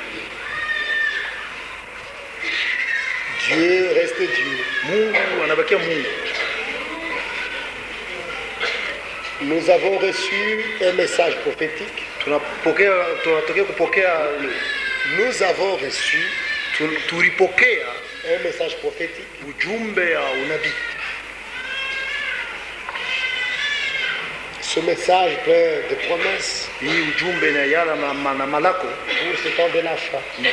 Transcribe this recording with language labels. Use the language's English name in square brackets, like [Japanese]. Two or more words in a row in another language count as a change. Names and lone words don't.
[French] Dieu reste Dieu. [Swahili] Mungu anabakia Mungu. [French] Nous avons reçu un message prophétique. Nous avons reçu un message prophétique. Ce message plein de promesses pour ce temps de la fin.